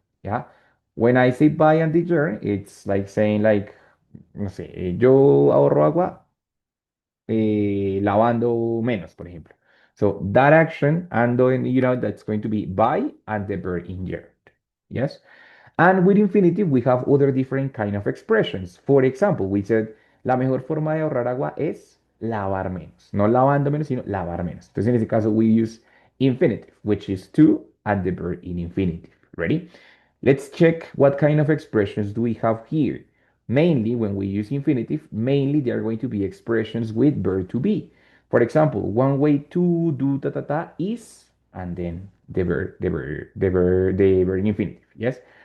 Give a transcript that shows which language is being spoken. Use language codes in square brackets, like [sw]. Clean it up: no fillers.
[en] Yeah. When I say by and the gerund, it's like saying like, [es] no sé, yo ahorro agua lavando menos, por ejemplo. [en] So that action, and then you know that's going to be by and the verb in gerund. Yes. And with infinitive, we have other different kind of expressions. For example, we said, [es] la mejor forma de ahorrar agua es lavar menos. No lavando menos, sino lavar menos. Entonces, en este caso, [en] we use infinitive, which is to and the verb in infinitive. Ready? Let's check what kind of expressions do we have here. Mainly, when we use infinitive, mainly they are going to be expressions with verb to be. For example, one way to do ta ta ta is, and then the verb in infinitive. Yes.